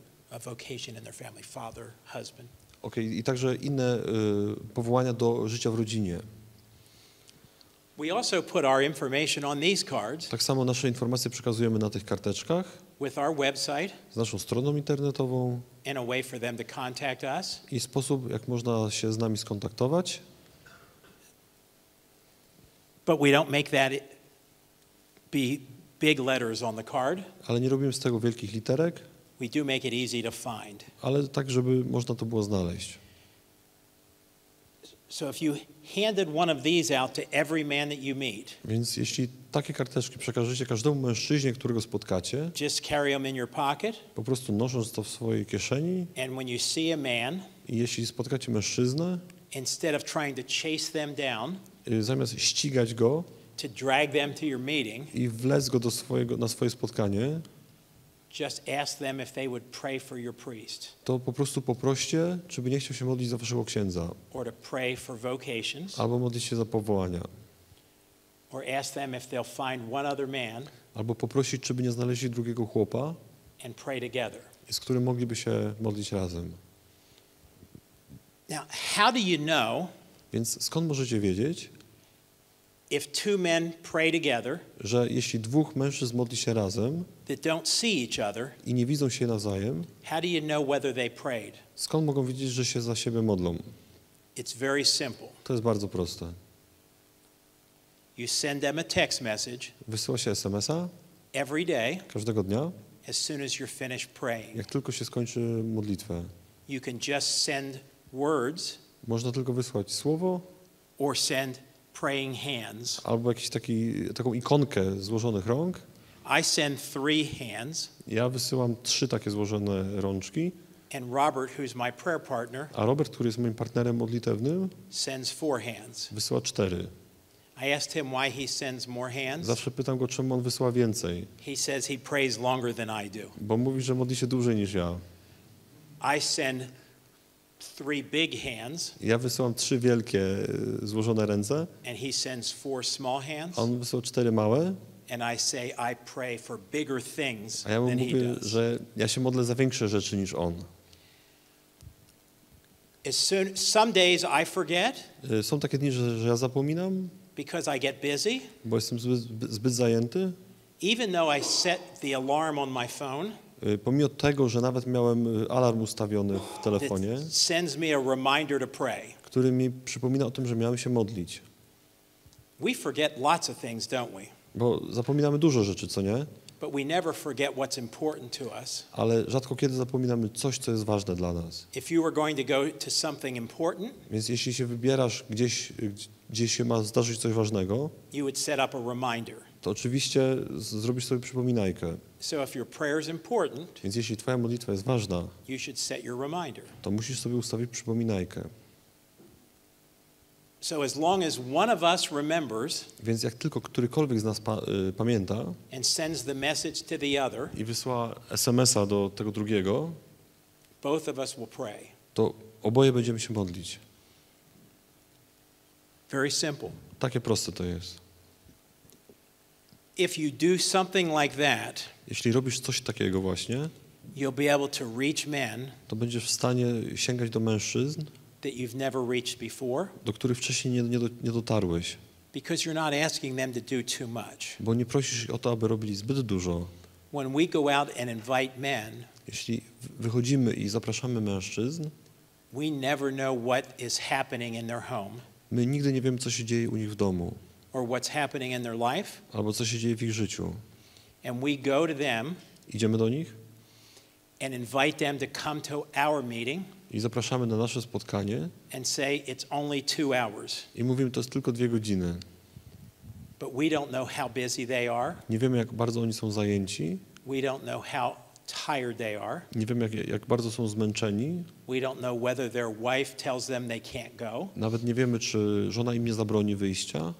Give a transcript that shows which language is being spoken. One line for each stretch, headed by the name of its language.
English: A vocation in their family, father, husband.
Polish: i także inne powołania do życia w rodzinie.
English: We also put our information on these cards
Polish: Tak samo nasze informacje przekazujemy na tych karteczkach
English: with our website
Polish: z naszą stroną internetową
English: and a way for them to contact us.
Polish: i sposób, jak można się z nami skontaktować.
English: But we don't make that be big letters on the card.
Polish: Ale nie robimy z tego wielkich literek,
English: We do make it easy to find.
Polish: ale tak, żeby można to było znaleźć.
English: So if you handed one of these out to every man that you meet,
Polish: Więc jeśli takie karteczki przekażecie każdemu mężczyźnie, którego spotkacie,
English: just carry them in your pocket,
Polish: po prostu nosząc to w swojej kieszeni,
English: and when you see a man,
Polish: i jeśli spotkacie mężczyznę,
English: instead of trying to chase them down,
Polish: zamiast ścigać go
English: to drag them to your meeting,
Polish: i wlec go na swoje spotkanie,
English: just ask them if they would pray for your priest
Polish: to po prostu poproście, czy by nie chciał się modlić za waszego księdza,
English: or to pray for vocations,
Polish: albo modlić się za powołania,
English: or ask them if they'll find one other man
Polish: albo poprosić, czy by nie znaleźli drugiego chłopa,
English: and pray together.
Polish: z którym mogliby się modlić razem.
English: Now, how do you know
Polish: Więc skąd możecie wiedzieć,
English: if two men pray together
Polish: że jeśli dwóch mężczyzn modli się razem
English: that don't see each other,
Polish: i nie widzą się nawzajem,
English: how do you know whether they prayed?
Polish: skąd mogą wiedzieć, że się za siebie modlą?
English: It's very simple.
Polish: To jest bardzo proste.
English: You send them a text message
Polish: Wysyła się SMS-a
English: every day
Polish: każdego dnia,
English: as soon as you're finished praying.
Polish: jak tylko się skończy modlitwę.
English: You can just send words
Polish: Można tylko wysłać słowo
English: or send praying hands.
Polish: albo taką ikonkę złożonych rąk.
English: I send 3 hands,
Polish: Ja wysyłam 3 takie złożone rączki,
English: and Robert, who's my prayer partner,
Polish: a Robert, który jest moim partnerem modlitewnym,
English: sends 4 hands.
Polish: wysyła 4.
English: I asked him why he sends more hands.
Polish: Zawsze pytam go, czemu on wysyła więcej,
English: He says he prays longer than I do.
Polish: bo mówi, że modli się dłużej niż ja.
English: I send 3 big hands,
Polish: Ja wysyłam 3 wielkie złożone ręce,
English: and he sends 4 small hands,
Polish: a on wysyła 4 małe,
English: and I say I pray for bigger things
Polish: a ja mu
English: than he
Polish: mówię,
English: does.
Polish: że ja się modlę za większe rzeczy niż on.
English: Some days I forget
Polish: Są takie dni, że ja zapominam,
English: because I get busy,
Polish: bo jestem zbyt zajęty.
English: even though I set the alarm on my phone.
Polish: Pomimo tego, że nawet miałem alarm ustawiony w telefonie,
English: That sends me a reminder to pray.
Polish: który mi przypomina o tym, że miałem się modlić.
English: We forget lots of things, don't we?
Polish: Bo zapominamy dużo rzeczy, co nie?
English: But we never forget what's important to us.
Polish: Ale rzadko kiedy zapominamy coś, co jest ważne dla nas.
English: If you were going to go to something important,
Polish: Więc jeśli się wybierasz gdzie się ma zdarzyć coś ważnego,
English: you would set up a reminder.
Polish: to oczywiście zrobisz sobie przypominajkę.
English: So if your prayer is important,
Polish: Więc jeśli twoja modlitwa jest ważna,
English: you should set your reminder.
Polish: to musisz sobie ustawić przypominajkę.
English: So as long as one of us remembers
Polish: Więc jak tylko którykolwiek z nas pamięta
English: and sends the message to the other,
Polish: i wysyła SMS-a do tego drugiego,
English: both of us will pray.
Polish: to oboje będziemy się modlić.
English: Very simple.
Polish: Takie proste to jest.
English: If you do something like that,
Polish: Jeśli robisz coś takiego właśnie,
English: you'll be able to reach men
Polish: to będziesz w stanie sięgać do mężczyzn,
English: that you've never reached before,
Polish: do których wcześniej nie dotarłeś,
English: because you're not asking them to do too much.
Polish: bo nie prosisz ich o to, aby robili zbyt dużo.
English: When we go out and invite men,
Polish: Jeśli wychodzimy i zapraszamy mężczyzn,
English: we never know what is happening in their home
Polish: my nigdy nie wiemy, co się dzieje u nich w domu,
English: or what's happening in their life,
Polish: albo co się dzieje w ich życiu.
English: and we go to them
Polish: Idziemy do nich
English: and invite them to come to our meeting
Polish: i zapraszamy na nasze spotkanie
English: and say it's only 2 hours,
Polish: i mówimy, to jest tylko 2 godziny.
English: but we don't know how busy they are.
Polish: Nie wiemy, jak bardzo oni są zajęci,
English: We don't know how tired they are.
Polish: nie wiemy, jak bardzo są zmęczeni,
English: We don't know whether their wife tells them they can't go
Polish: nawet nie wiemy, czy żona im nie zabroni wyjścia,